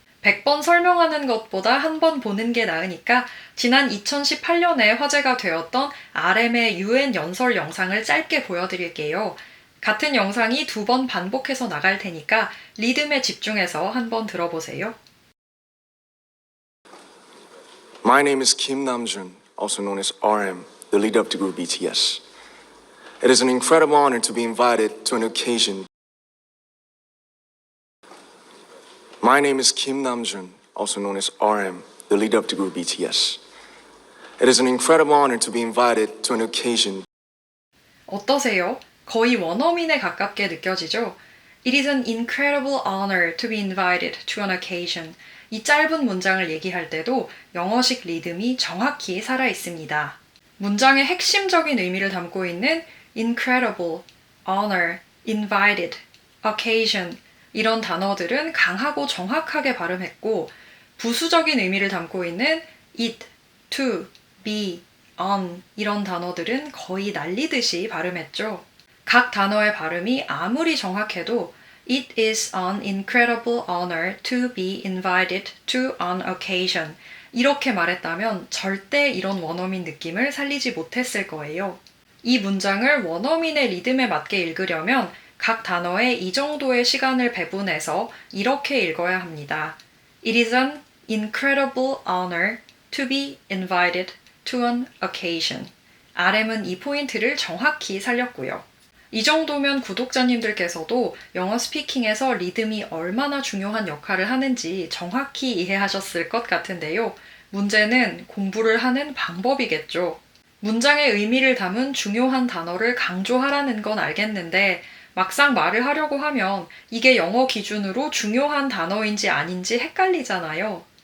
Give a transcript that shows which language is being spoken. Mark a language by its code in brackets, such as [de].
[ko] 100번 설명하는 것보다 한 번 보는 게 나으니까 지난 2018년에 화제가 되었던 RM의 유엔 연설 영상을 짧게 보여드릴게요. 같은 영상이 2번 반복해서 나갈 테니까 리듬에 집중해서 한번 들어보세요. [en] My name is Kim Namjoon, also known as RM, the leader of the group BTS. It is an incredible honor to be invited to an occasion. My name is Kim Namjoon, also known as RM, the leader of the group BTS. It is an incredible honor to be invited to an occasion. [ko] 어떠세요? 거의 원어민에 가깝게 느껴지죠? [en] It is an incredible honor to be invited to an occasion. [ko] 이 짧은 문장을 얘기할 때도 영어식 리듬이 정확히 살아 있습니다. 문장의 핵심적인 의미를 담고 있는 incredible, honor, invited, occasion 이런 단어들은 강하고 정확하게 발음했고 부수적인 의미를 담고 있는 it, to, be, on 이런 단어들은 거의 날리듯이 발음했죠. 각 단어의 발음이 아무리 정확해도 [en] It is an incredible honor to be invited to an occasion. [ko] 이렇게 말했다면 절대 이런 원어민 느낌을 살리지 못했을 거예요. 이 문장을 원어민의 리듬에 맞게 읽으려면 각 단어에 이 정도의 시간을 배분해서 이렇게 읽어야 합니다. [en] It is an incredible honor to be invited to an occasion. [ko] RM은 이 포인트를 정확히 살렸고요. 이 정도면 구독자님들께서도 영어 스피킹에서 리듬이 얼마나 중요한 역할을 하는지 정확히 이해하셨을 것 같은데요. 문제는 공부를 하는 방법이겠죠. 문장의 의미를 담은 중요한 단어를 강조하라는 건 알겠는데 막상 말을 하려고 하면 이게 영어 기준으로 중요한 단어인지 아닌지 헷갈리잖아요.